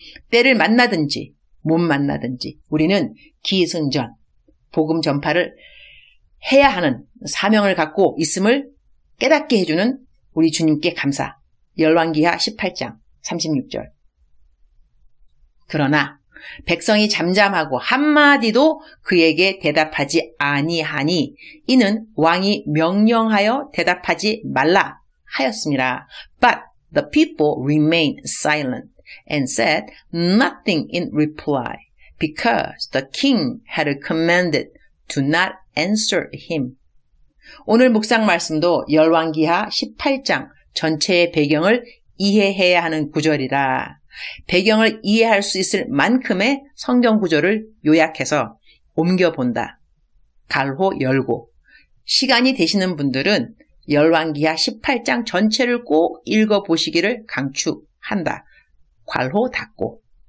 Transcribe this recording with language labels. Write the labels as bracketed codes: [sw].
[ko] 때를 만나든지 못 만나든지 우리는 기승전 복음 전파를 해야 하는 사명을 갖고 있음을 깨닫게 해주는 우리 주님께 감사. 열왕기하 18장 36절. 그러나 백성이 잠잠하고 한마디도 그에게 대답하지 아니하니 이는 왕이 명령하여 대답하지 말라 하였습니다. [en] But the people remained silent and said nothing in reply because the king had commanded to not answer him. [ko] 오늘 묵상 말씀도 열왕기하 18장 전체의 배경을 이해해야 하는 구절이라 배경을 이해할 수 있을 만큼의 성경 구절을 요약해서 옮겨본다. 갈호 열고. 시간이 되시는 분들은 열왕기하 18장 전체를 꼭 읽어보시기를 강추한다. 괄호 닫고.